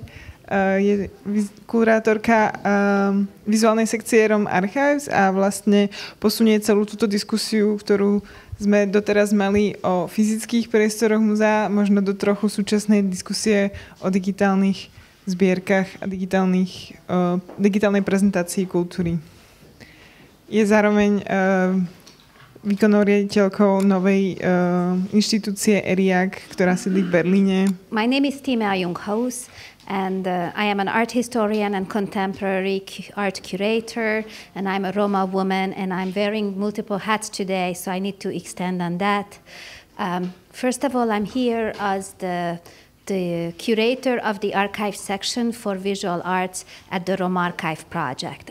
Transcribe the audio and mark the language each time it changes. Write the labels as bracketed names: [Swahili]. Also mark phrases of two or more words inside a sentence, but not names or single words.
[Slovak] Je kurátorka vizuálnej sekcie RomArchive a vlastne posunie celú túto diskusiu, ktorú sme doteraz mali o fyzických priestoroch muzea, možno do trochu súčasnej diskusie o digitálnych zbierkach a digitálnej prezentácii kultúry. Je zároveň výkonnou riaditeľkou novej inštitúcie ERIAC, ktorá sídli v Berlíne. [English] My name is Tímea Junghaus, and I am an art historian and contemporary art curator, and I'm a Roma woman, and I'm wearing multiple hats today, so I need to extend on that. First of all, I'm here as the curator of the archive section for visual arts at the RomArchive project.